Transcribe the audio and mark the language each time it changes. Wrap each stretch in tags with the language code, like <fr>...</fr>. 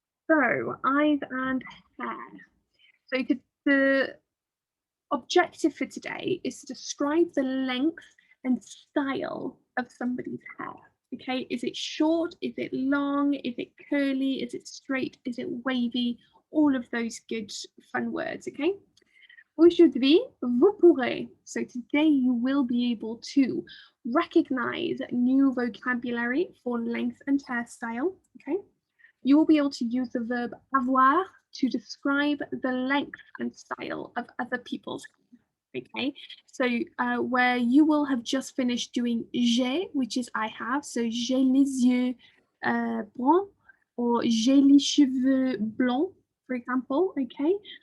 <en>So eyes and hair. So the objective for today is to describe the length and style of somebody's hair. Okay, is it short? Is it long? Is it curly? Is it straight? Is it wavy? All of those good fun words, okay?</en> <fr>Aujourd'hui, vous pourrez.</fr> <en>So today you will be able to recognize new vocabulary for length and hairstyle, okay? You will be able to use the verb avoir to describe the length and style of other people's hair, okay? So where you will have just finished doing j'ai, which is I have, so</en> <fr>j'ai les yeux bruns,</fr> <en>or</en> <fr>j'ai les cheveux blonds,</fr> <en>for example, okay?</en>